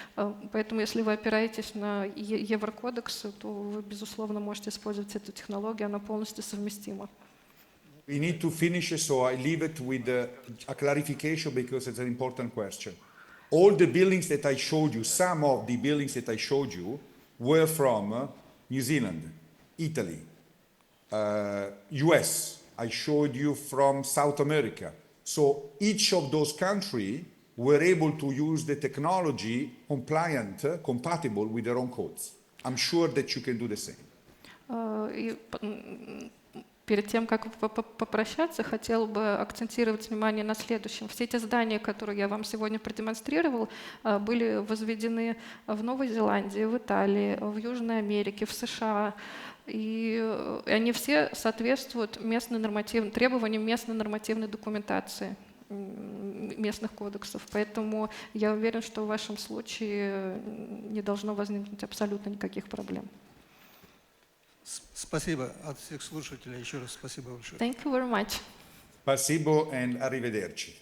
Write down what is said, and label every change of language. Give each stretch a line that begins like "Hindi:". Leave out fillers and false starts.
Russian: Поэтому если вы опираетесь на еврокодексы, то вы, безусловно, можете использовать эту технологию, она полностью совместима.
English: We need to finish, so I leave it with a clarification because it's an important question. All the buildings that I showed you, some of the buildings that I showed you, were from New Zealand, Italy, US. I showed you from South America. So each of those countries were able to use the technology compatible with their own codes. I'm sure that you can do the same.
Russian: Перед тем, как попрощаться, хотела бы акцентировать внимание на следующем. Все эти здания, которые я вам сегодня продемонстрировал, были возведены в Новой Зеландии, в Италии, в Южной Америке, в США. И они все соответствуют требованиям местной нормативной документации, местных кодексов. Поэтому я уверен, что в вашем случае не должно возникнуть абсолютно никаких проблем. Спасибо от всех слушателей. Еще раз спасибо большое.
English: Thank you very much.
Russian: Спасибо
English: and arrivederci.